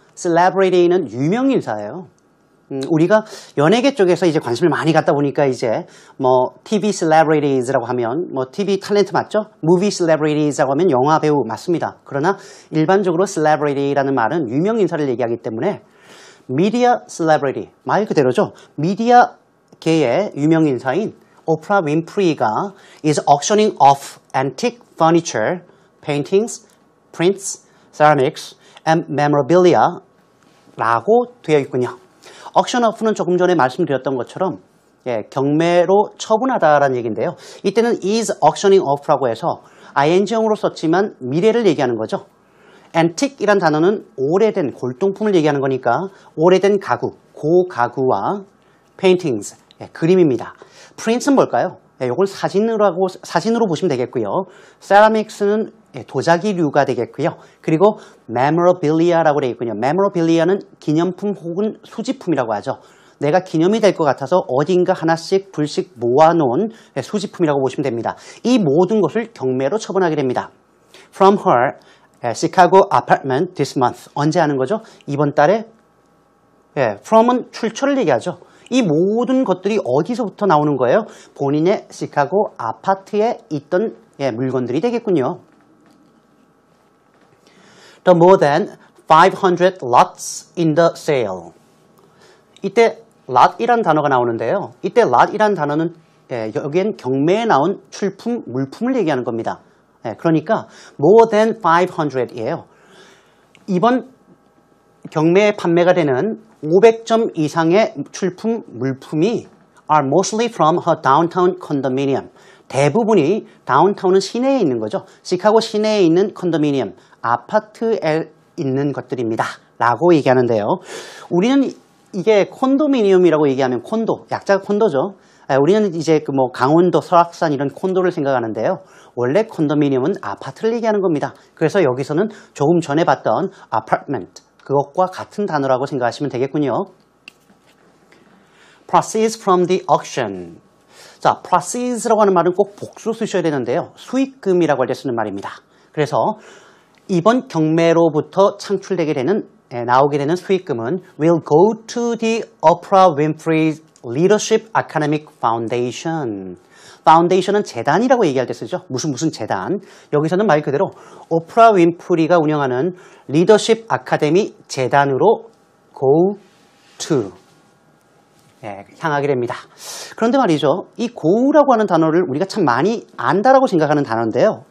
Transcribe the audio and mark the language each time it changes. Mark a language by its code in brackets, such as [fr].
[ko] celebrity는 유명인사예요. 우리가 연예계 쪽에서 이제 관심을 많이 갖다 보니까 이제 TV celebrities라고 하면 TV 탤런트 맞죠? movie celebrities라고 하면 영화 배우 맞습니다. 그러나 일반적으로 celebrity라는 말은 유명인사를 얘기하기 때문에 media celebrity 말 그대로죠. 미디어계의 유명인사인 [en] 오프라 윈프리가 is auctioning off antique furniture, paintings, prints, ceramics, and memorabilia [ko] 라고 되어 있군요. auction off는 조금 전에 말씀드렸던 것처럼 경매로 처분하다라는 얘기인데요. 이때는 is auctioning off라고 해서 ing형으로 썼지만 미래를 얘기하는 거죠. antique이란 단어는 오래된 골동품을 얘기하는 거니까 오래된 가구, 고가구와 paintings, 그림입니다. prints는 뭘까요? 이걸 사진으로 보시면 되겠고요. ceramics는 도자기류가 되겠고요. 그리고 memorabilia라고 되어 있군요. memorabilia는 기념품 혹은 수집품이라고 하죠. 내가 기념이 될 것 같아서 어딘가 하나씩 둘씩 모아놓은 수집품이라고 보시면 됩니다. 이 모든 것을 경매로 처분하게 됩니다. [en] From her Chicago apartment this month. [ko] 언제 하는 거죠? 이번 달에. from은 출처를 얘기하죠. 이 모든 것들이 어디서부터 나오는 거예요? 본인의 시카고 아파트에 있던 물건들이 되겠군요. [en] The more than 500 lots in the sale. [ko] 이때 lot이란 단어가 나오는데요. 이때 lot이란 단어는 여기엔 경매에 나온 출품, 물품을 얘기하는 겁니다. 그러니까 more than 500이에요. 이번 경매에 판매가 되는 500점 이상의 출품, 물품이 [en] are mostly from her downtown condominium. [ko] 대부분이 다운타운은 시내에 있는 거죠. 시카고 시내에 있는 컨도미니엄, 아파트에 있는 것들입니다. 라고 얘기하는데요. 우리는 이게 콘도미니엄이라고 얘기하면 콘도, 약자가 콘도죠. 우리는 이제 그 뭐 강원도, 설악산 이런 콘도를 생각하는데요. 원래 콘도미니엄은 아파트를 얘기하는 겁니다. 그래서 여기서는 조금 전에 봤던 apartment, 그것과 같은 단어라고 생각하시면 되겠군요. [en] Proceeds from the auction. [ko] 자, proceeds라고 하는 말은 꼭 복수 쓰셔야 되는데요. 수익금이라고 할 때 쓰는 말입니다. 그래서 이번 경매로부터 창출되게 되는, 나오게 되는 수익금은 [en] will go to the Oprah Winfrey Leadership Academic Foundation. [ko] 파운데이션은 재단이라고 얘기할 때 쓰죠. 무슨 재단. 여기서는 말 그대로 오프라 윈프리가 운영하는 리더십 아카데미 재단으로 go to 향하게 됩니다. 그런데 말이죠. 이 go라고 하는 단어를 우리가 참 많이 안다라고 생각하는 단어인데요.